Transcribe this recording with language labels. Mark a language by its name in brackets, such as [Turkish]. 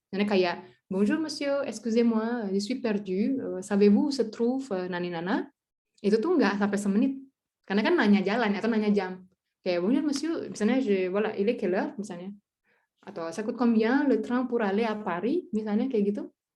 [Indonesian] Misalnya kayak [French] bonjour monsieur, excusez-moi, je suis perdu, savez-vous où se trouve nani nana? [Indonesian] Itu tuh nggak sampai semenit. Karena kan nanya jalan atau nanya jam. Kayak [French] bonjour monsieur, [Indonesian] misalnya [French] voilà, il est quelle heure [Indonesian] misalnya. Atau [French] ça coûte combien le train pour aller à Paris [Indonesian] misalnya kayak gitu.